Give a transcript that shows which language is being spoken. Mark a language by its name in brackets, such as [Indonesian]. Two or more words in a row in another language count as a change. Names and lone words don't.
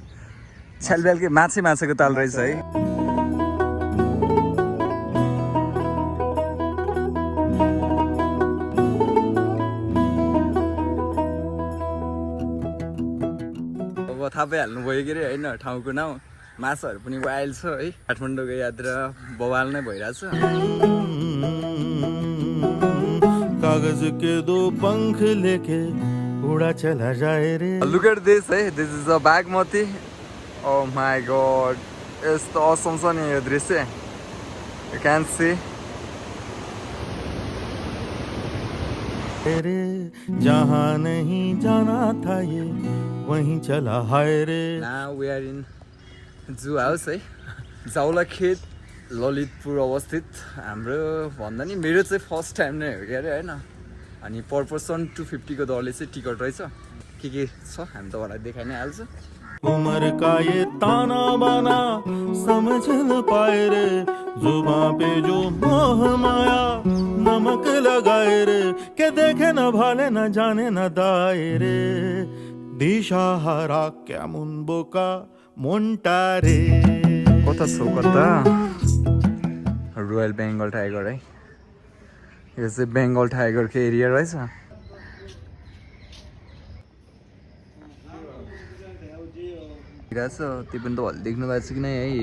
[Nepali] छ्यालब्यालकै माछाको ताल रहेछ है। अब थाहा पाइहाल्नु भयो के अरे होइन, ठाउँको नाउँ माछाहरू पनि वाइल्ड छ है। काठमाडौँको यात्रा बवाल नै भइरहेछ। [Hindi] कागज के दो पंख लेके उड़ा चला जाए रे। [English] look at this है, this is a बागमती। Oh my god, [Nepali] यस्तो असम छ नि यो दृश्य। [English] You can see. [Hindi] जहाँ नहीं जाना था ये वहीं चला हाय रे। [English] Now we are in zoo house है, जाउलाखेत ललितपुर अवस्थित। [Nepali] हाम्रो भन्दा नि मेरो चाहिँ [English] first time [Nepali] नै हो क्या अरे होइन। अनि [English] per person [Nepali] 250 को दरले चाहिँ टिकट रहेछ। के छ हामी तपाईँलाई देखाइ नै हाल्छ। [Hindi] उम्र का ये ताना बाना समझ न पाए रे, जुबां पे जो मोह माया नमक लगाए रे, के देखे न भाले न जाने न दाए रे, [Bangla] দিশাহারা কেমন বোকা মন্টা রে। [Nepali] कता छौ कता? [English] Royal Bengal tiger [Nepali] है। यो चाहिँ बेङ्गल टाइगरको एरिया रहेछ। त्यो पनि तपाईँहरूले देख्नु भएको छ कि नै है।